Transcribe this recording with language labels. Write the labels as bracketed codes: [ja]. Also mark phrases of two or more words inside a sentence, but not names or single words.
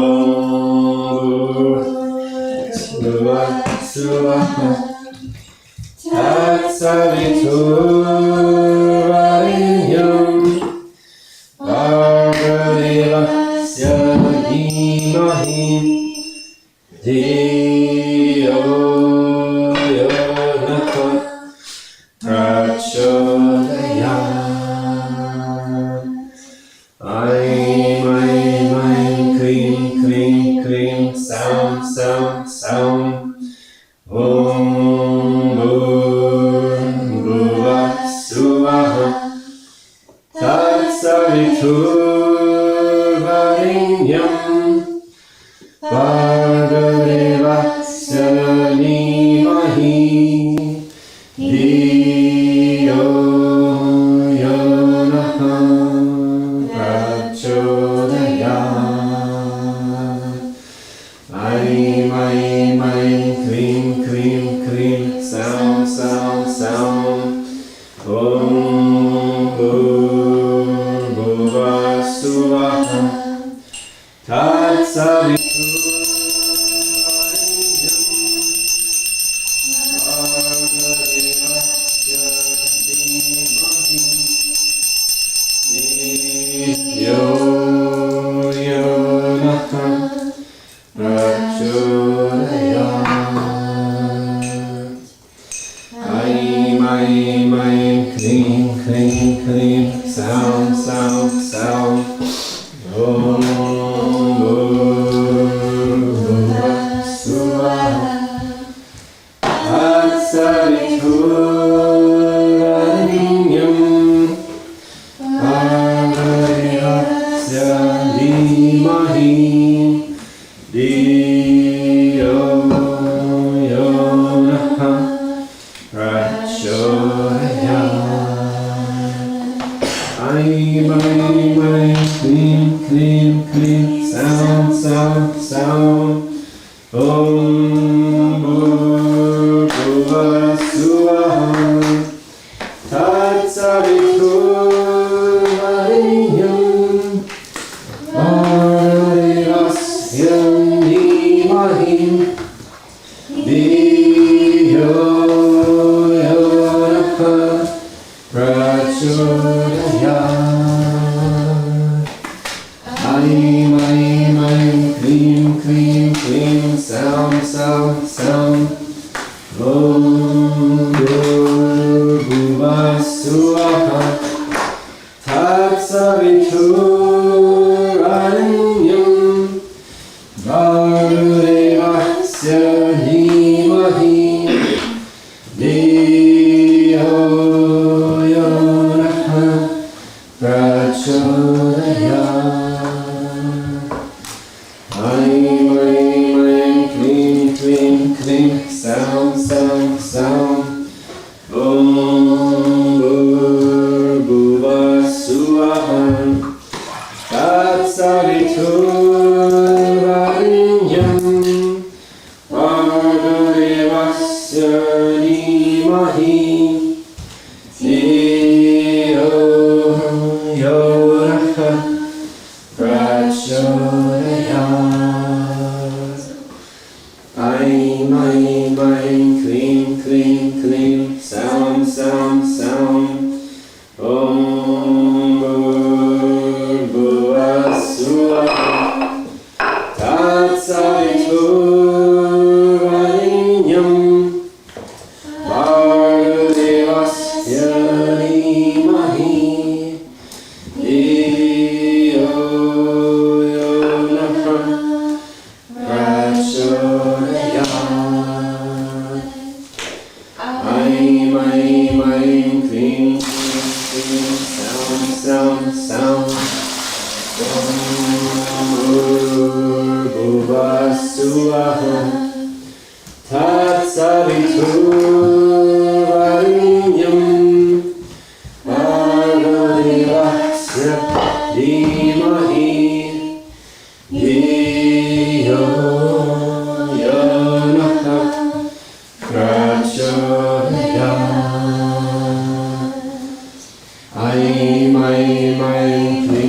[sa] Om Bhurbhuva Swaha Tatsaviturvarenyam Bhargadevasya Dhimahi Dhiyo Yonah Prachodayat. Aim, aim, aim, krim, krim, krim, [en] sound, sound, sound. [sa] Om Bhuvah Suvah Tatsaviturvarenyam Bhargadevasya Dhimahi Dhiyo Yonah Prachodayat. Aim, aim, aim, krim, krim, krim, [en] sound, sound, sound. [sa] Om Bhuvah Suvah Tatsaviturvarenyam Bhargadevasya Dhimahi Dhiyo Yonah Prachodayat. Aim, aim, aim, krim, krim, krim, [en] sound, sound, sound. [sa] Om Bhuvah Suvah Tatsaviturvarenyam Bhargadevasya Dhimahi Dhiyo Yonah Prachodayat. Aim, aim, aim, krim, krim, krim, [en] sound, sound, sound. [sa] Om Bhuvah Suvah Tatsaviturvarenyam Bhargadevasya Dhimahi Dhiyo Yonah Prachodayat. Aim, aim, aim, krim, krim, krim, [en] sound, sound, sound. [sa] Om Bhuvah Suvah Tatsaviturvarenyam Bhargadevasya Dhimahi Dhiyo Yonah Prachodayat. Aim, aim, aim, krim, krim, krim, [en] sound, sound, sound. [sa] Om Bhuvah Suvah Tatsaviturvarenyam Bhargadevasya Dhimahi Dhiyo Yonah Prachodayat. Aim, aim, aim, krim, krim, krim, [en] sound, sound, sound. [sa] Om Bhuvah Suvah Tatsaviturvarenyam Bhargadevasya Dhimahi Dhiyo Yonah Prachodayat. Aim, aim, aim, krim, krim, krim, [en] sound, sound, sound. [sa] Om Bhuvah Suvah Tatsaviturvarenyam Bhargadevasya Dhimahi Dhiyo Yonah Prachodayat. Aim, aim, aim,